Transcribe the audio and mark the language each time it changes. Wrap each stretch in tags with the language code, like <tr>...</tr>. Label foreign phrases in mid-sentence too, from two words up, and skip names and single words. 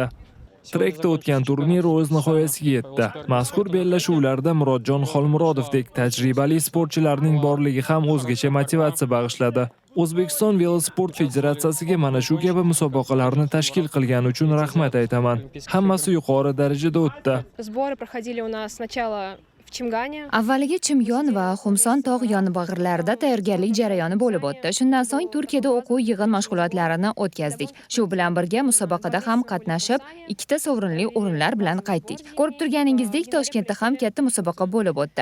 <uz>Trekda o'tgan turnir o'z nihoyasiga yetdi. Mazkur bellashuvlarda Murodjon Xolmurodovdek tajribali sportchilarning borligi ham o'zgacha motivatsiya bag'ishladi. O'zbekiston Velosport Federatsiyasiga mana shu kabi musobaqalarni tashkil qilgani uchun rahmat aytaman. Hammasi yuqori darajada o'tdi.</uz> <ru>Сборы проходили у нас сначала в Чимгане.</ru> <uz>Avvaliga Chimyon va Xumson tog' yonbag'irlarida tayyorgarlik jarayoni bo'lib o'tdi. Shundan so'ng Turkiyada o'quv yig'in mashg'ulotlarini o'tkazdik. Shu bilan birga musobaqada ham qatnashib, 2 ta sovrinli o'rinlar bilan qaytdik. Ko'rib turganingizdek, Toshkentda ham katta musobaqa bo'lib o'tdi.</uz>